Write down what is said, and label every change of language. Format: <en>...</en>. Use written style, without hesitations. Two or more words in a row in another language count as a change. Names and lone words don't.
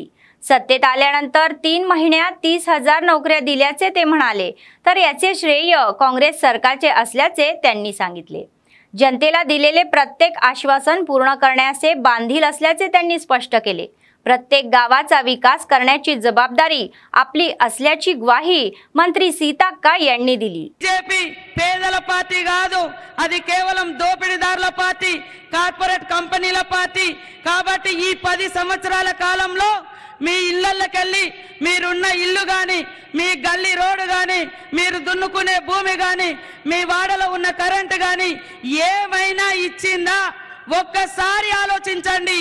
<mr>सत्तेत आल्यानंतर 3 महिन्यात 30,000 नोकऱ्या दिल्याचे ते म्हणाले, तर याचे श्रेय काँग्रेस सरकारचे असल्याचे त्यांनी सांगितले। जनतेला दिलेले प्रत्येक आश्वासन पूर्ण करण्याचे बांधील असल्याचे त्यांनी स्पष्ट केले। प्रत्येक गावाचा विकास करण्याची जबाबदारी आपली असल्याची ग्वाही मंत्री सीताक्का यांनी दिली।</mr> <te>बीजेपी పేదల పార్టీ కాదు, అది కేవలం దోపిడీదారుల పార్టీ, కార్పొరేట్ కంపెనీల పార్టీ। కాబట్టి ఈ 10 సంవత్సరాల కాలంలో మీ ఇళ్ళకెళ్ళి మీరున్న ఇల్లు గాని, మీ గల్లీ రోడ్ గాని, మీరు దున్నుకునే భూమి గాని, మీ వాడలో ఉన్న కరెంట్ గాని ఏమైనా ఇచ్చిందా ఒక్కసారి ఆలోచించండి।</te>